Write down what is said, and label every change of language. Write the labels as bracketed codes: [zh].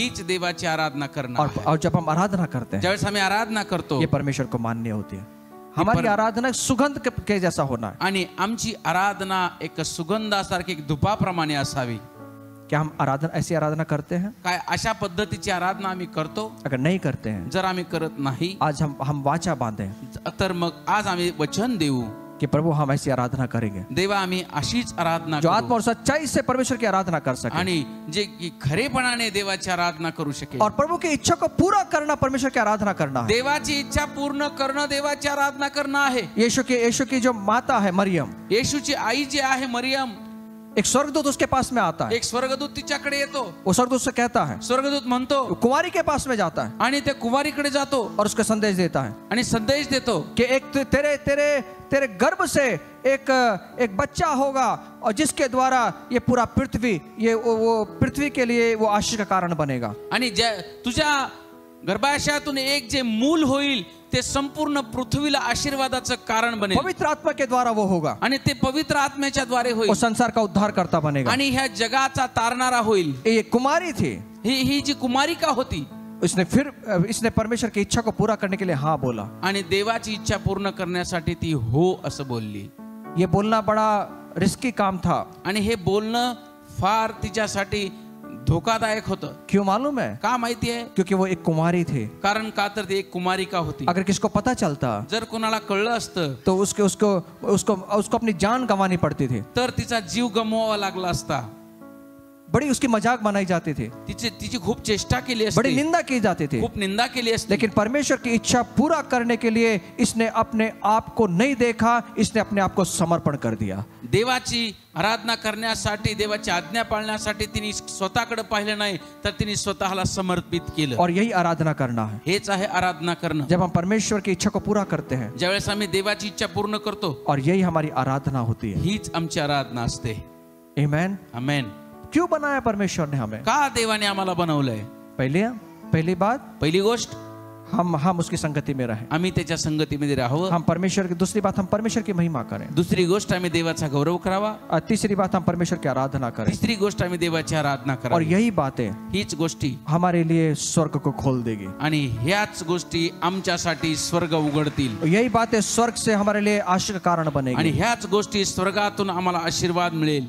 [mr] हीच देवाची आराधना करणं आहे. [hi] और जब हम आराधना करते हैं, [mr] ज्यावेळेस आम्ही आराधना करतो, [hi] ये परमेश्वर को मान्य होती है। हमारी आराधना सुगंध के जैसा होना है। [mr] आणि आमची आराधना एक सुगंधासारखी, एक धुपाप्रमाणे असावी. [hi] क्या हम ऐसी आराधना करते हैं? [mr] काय अशा पद्धतीची आराधना आम्ही करतो? [hi] अगर नहीं करते हैं, [mr] जर आम्ही करत नाही [hi] आज हम वाचा बांधें [mr] तर मग आज आम्ही वचन देऊ, [hi] कि प्रभु हम ऐसी आराधना करेंगे [mr] देवा आम्ही अशीच आराधना [hi] जो [mr] करू [hi] आत्मा और सच्चाई से परमेश्वर की आराधना कर सके, [mr] आणि जे की खरेपणाने देवाची आराधना करू शकेल. [hi] और प्रभु की इच्छा को पूरा करना परमेश्वर की आराधना करना है. [mr] देवाची इच्छा पूर्ण करणं देवाची आराधना करणं आहे. [hi] यीशु की जो माता है मरियम, [mr] येशूची आई जी आहे मरियम, [hi] एक स्वर्गदूत उसके पास में आता है. [mr] एक स्वर्गदूत तिच्याकडे येतो. [hi] वो स्वर्गदूत से कहता है, [mr] स्वर्गदूत म्हणतो [hi] वो कुमारी के पास में जाता है [mr] आणि त्या कुमारीकडे जातो [hi] और उसका संदेश देता है [mr] आणि संदेश देतो [hi] कि एक तेरे तेरे तेरे गर्भ से एक बच्चा होगा और जिसके द्वारा ये पूरा पृथ्वी, ये वो पृथ्वी के लिए वो आशीष का कारण बनेगा. [mr] आणि तुझ्या गर्भाशयातून एक जे मूल होईल ते संपूर्ण पृथ्वीला आशीर्वादाचं कारण बनेल. [hi] पवित्र आत्मा के द्वारा वो होगा [mr] आणि ते पवित्र आत्म्याच्या द्वारे [hi] वो [mr] होईल [hi] संसार का उद्धार करता बनेगा. [mr] आणि ह्या जगाचा तारणारा होईल. [hi] ये कुमारी थी, [mr] ही जी कुमारिका होती, [hi] इसने परमेश्वर की इच्छा को पूरा करने के लिए हाँ बोला. [mr] आणि देवाची इच्छा पूर्ण करण्यासाठी ती हो असं बोलली. [hi] ये बोलना बड़ा रिस्की काम था. [mr] आणि हे बोलणं फार तिच्यासाठी धोकादायक होतं. [hi] क्यों मालूम है? [mr] का माहिती आहे? [hi] क्योंकि वो एक कुमारी थी. [mr] कारण का तर ती एक कुमारिका होती. [hi] अगर किसको पता चलता, [mr] जर कोणाला कळलं असतं [hi] तो उसको अपनी जान गंवानी पड़ती थी. [mr] तर तिचा जीव गमवावा लागला असता. [hi] बड़ी उसकी मजाक बनाई जाती थी, [mr] तिची खूप चेष्टा केली [hi] बड़ी [mr] असती, [hi] निंदा की जाती थी. [mr] खूप निंदा केली असती. [hi] लेकिन परमेश्वर की इच्छा पूरा करने के लिए इसने अपने आप को नहीं देखा, इसने अपने आप को समर्पण कर दिया. [mr] देवाची आराधना करण्यासाठी, देवाची आज्ञा पाळण्यासाठी तिने स्वतःकडे पाहिलं नाही, तर तिने स्वतःला समर्पित केलं. [hi] और यही आराधना करना है. [mr] हेच आहे आराधना करणं. [hi] जब हम परमेश्वर की इच्छा को पूरा करते हैं, [mr] ज्यावेळेस आम्ही देवाची इच्छा पूर्ण करतो, [hi] और यही हमारी आराधना होती है. [mr] हीच आमची आराधना असते. आमेन. आमेन. [hi] क्यों बनाया परमेश्वर ने हमें? [mr] का देवाने आम्हाला बनवलंय? [hi] पहली बात, [mr] पहिली गोष्ट [hi] हम उसकी संगति में रहें. [mr] आम्ही त्याच्या संगतीमध्ये राहावं. [hi] हम परमेश्वर की, दूसरी बात हम परमेश्वर की महिमा करें. [mr] दुसरी गोष्ट आम्ही देवाचा गौरव करावा. [hi] और तीसरी बात हम परमेश्वर की आराधना करें. [mr] तिसरी गोष्ट आम्ही देवाची आराधना [hi] और [mr] करावी. [hi] यही बातें [mr] हीच गोष्टी [hi] हमारे लिए स्वर्ग को खोल देगी. [mr] आणि ह्याच गोष्टी आमच्यासाठी स्वर्ग उघडतील. [hi] और यही बातें स्वर्ग से हमारे लिए आशीष का कारण [mr] आणि [hi] बनेगी. [mr] ह्याच गोष्टी स्वर्गातून आम्हाला आशीर्वाद मिळेल.